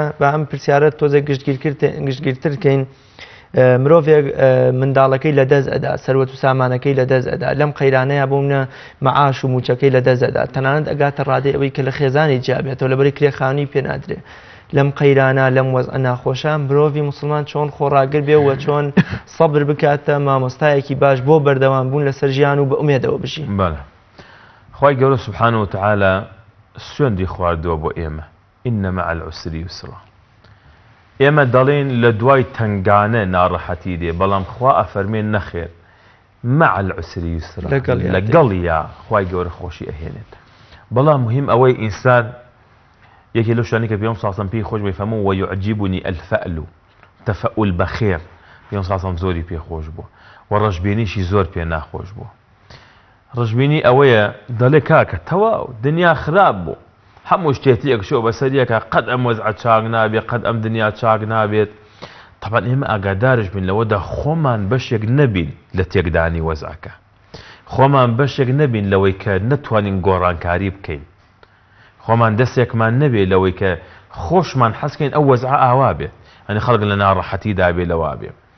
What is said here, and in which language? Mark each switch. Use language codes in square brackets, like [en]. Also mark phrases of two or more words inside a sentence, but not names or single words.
[ckb] بە ئەم پرسیارەت تۆزێک گشتگیرتر بکەین مرۆڤێک منداڵەکەی لە دەست ئەدا سەروەت و سامانەکەی لە دەست ئەدا لەم قەیرانەیە بۆمنە مەعاش و موچەکەی لە دەست ئەدا تەنانەت ئەگاتە ڕادەی ئەوەی کە لە خێزانی جیابێتەوە لەبەری کرێخانی پێنادرێ لەم قەیرانە لەم وەزعە ناخۆشە مرۆڤی موسڵمان چۆن خۆڕاگر بێ و چۆن سەبر بکاتە مامۆستایەکی باش بۆ بەردەوام بوون لەسەر ژیان و بە ئومێدەوە بژی. بەڵێ خوای گەورە [ar] سوبحانە وتعالە [ckb] سوێندی خواردووە بۆ ئێمە [ar] ئین مع العسر یسرا [ckb] ئێمە دەڵێن لە دوای تنگانە ناڕەحەتی دێ بەڵام خوا ئەفەرمێن نەخێر [ar] مع العسر یسرا [ckb] لەگەڵیا خوای گەورە خۆشی ئەهێنێت. بەڵام مهم ئەوەی ئینسان یەکێ لەو شتانی کە پێغەمبەر [ar] صلی الله علیه و سلم [ckb] پێی خۆش بفەرموو [ar] وەیعجبنی الفەأل [ckb] تەفەؤل بەخێر پێغەمبەر [ar] صلی الله علیه و سلم [ckb] زۆری پێخۆش بووە و ڕەشبێنیشی زۆر پێ ناخۆش بووە. ڕژبینی ئەوەیە دەڵێ کاکە تەواو دنیا خراپ بوو هەموو شتێتیەکشەوە بەسەریەکە قەت ئەم وەزعە چاک نابێت قەت ئەم دنیا چاک نابێت طبعا ئێمە ئاگادارش بین لەوەدا خۆمان بەشێک نەبین لە تێکدانی وەزعەکە خۆمان بەشێک نەبین لەوەی کە نەتوانین گۆڕانکاری بکەین خۆمان دەستێکمان نەبێت لەوەی کە خۆشمان حەزکەین ئەو وەزعە ئاوا بێت ئەنی خەڵک لە ناڕەحەتیدا بێ لەوا بێ